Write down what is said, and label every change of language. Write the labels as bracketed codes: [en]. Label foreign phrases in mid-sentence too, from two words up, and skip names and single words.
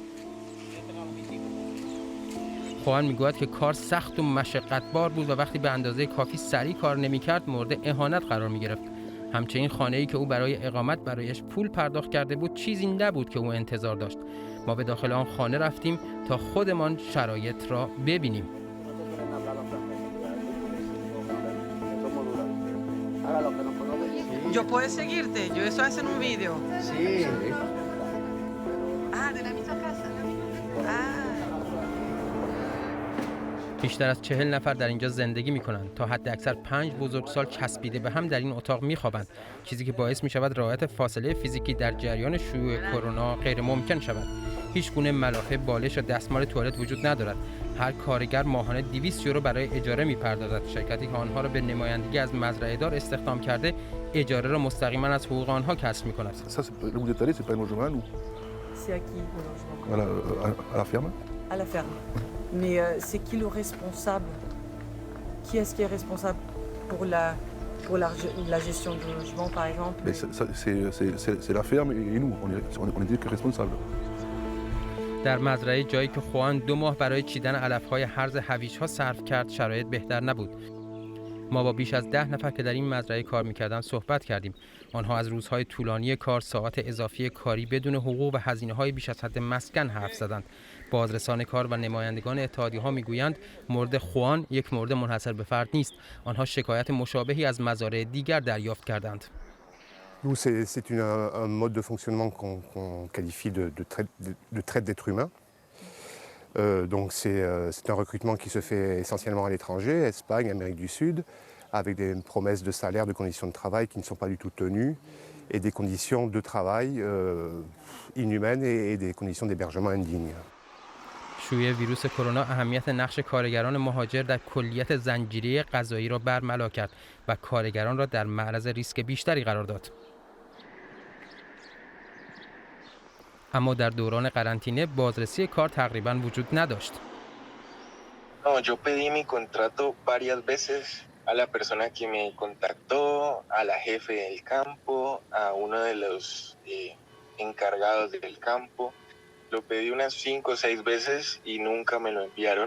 [fa] خوان میگوید که کار سخت و مشقت‌بار بود و وقتی به اندازه کافی سریع کار نمی‌کرد مورد اهانت قرار می‌گرفت. همچنین خانه‌ای که او برای اقامت برایش پول پرداخت کرده بود چیزی نبود که او انتظار داشت. ما به داخل آن خانه رفتیم تا خودمان شرایط را ببینیم. [es] Yo puedo seguirte, yo estoy haciendo un video. Sí. Ah, de la misma casa. [fa] بیشتر از 40 نفر در اینجا زندگی می‌کنند. تا حد اکثر 5 بزرگسال چسبیده به هم در این اتاق می‌خوابند، چیزی که باعث می‌شود رعایت فاصله فیزیکی در جریان شیوع کرونا غیر ممکن شود. هیچ گونه ملافه، بالش یا دستمال توالت وجود ندارد. هر کارگر ماهانه 200 یورو برای اجاره می‌پردازد. شرکتی که آنها را به نمایندگی از مزرعه دار استخدام کرده، اجاره را مستقیما از حقوق آنها کسب می‌کند. [fr] C'est à qui le logement? À la ferme. À la ferme. Mais c'est qui le responsable? Qui est-ce qui est responsable pour la gestion du logement, par exemple? Mais c'est la ferme et nous, on est dit que responsables. [fa] در مزرعه جایی که خوان 2 ماه برای چیدن علف‌های هرز هویج‌ها صرف کرد، شرایط بهتر نبود. ما با بیش از 10 نفر که در این مزرعه کار می‌کردند صحبت کردیم. آنها از روزهای طولانی کار، ساعات اضافی کاری بدون حقوق و هزینه‌های بیش از حد مسکن حرف زدند. بازرسان کار و نمایندگان اتحادیه‌ها می‌گویند مورد خوان یک مورد منحصر به فرد نیست. آنها شکایت مشابهی از مزارع دیگر دریافت کردند. [fr] Nous, c'est un mode de fonctionnement qu'on qualifie de traite d'êtres humains. Donc c'est un recrutement qui se fait essentiellement à l'étranger, Espagne, Amérique du Sud, avec des promesses de salaire, de conditions de travail qui ne sont pas du tout tenues, et des conditions de travail inhumaines et des conditions d'hébergement indignes. [fa] شیوع ویروس کرونا اهمیت نقش کارگران مهاجر در کلیت زنجیره غذایی را برملا کرد و کارگران را در معرض ریسک بیشتری قرار داد. اما در دوران قرنطینه بازرسی کار تقریباً وجود نداشت. [es] No, yo pedí mi contrato varias veces a la persona que me contactó, a la jefe del campo, a uno de los encargados del campo. Lo pedí unas 5 o 6 veces y nunca me lo enviaron.